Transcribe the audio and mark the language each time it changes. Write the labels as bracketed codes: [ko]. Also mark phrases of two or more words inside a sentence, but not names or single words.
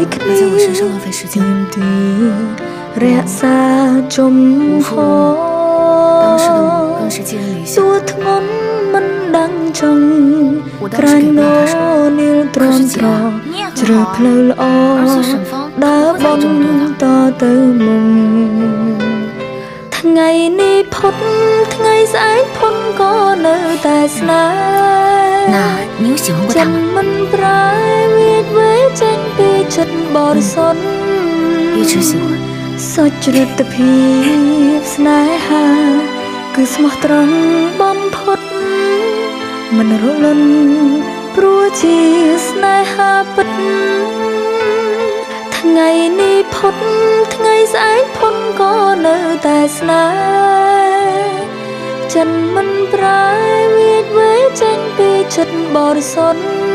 [km] គ្នាទៀមទីរក្សាជំហរតួធ្ងន់មិនដឹងចង់ក្រាញ់ណូនីលទ្រាំទ្រជ្រើផ្លូវល្អដើរបន់តទៅមុំថ្ងៃនេះផុតថ្ងៃស្អែកផុតក៏នៅតែស្នេហ៍ [zh] 那你有喜欢过他吗？ [km] មិនប្រែវាចវេចេញពីចិត្តបរិសុទ្ធ [zh] 一直喜欢。 [km] សុចរិតភាពស្នេហាគឺស្មោះត្រង់បំផុតមិនរលន់ព្រោះជាស្នេហាពិត ថ្ងៃនេះផុតថ្ងៃស្អែកផុតក៏នៅតែស្នេហ៍ចិនមិនប្រែវាចវេចេញពីចិត្តបរិសុទ្ធ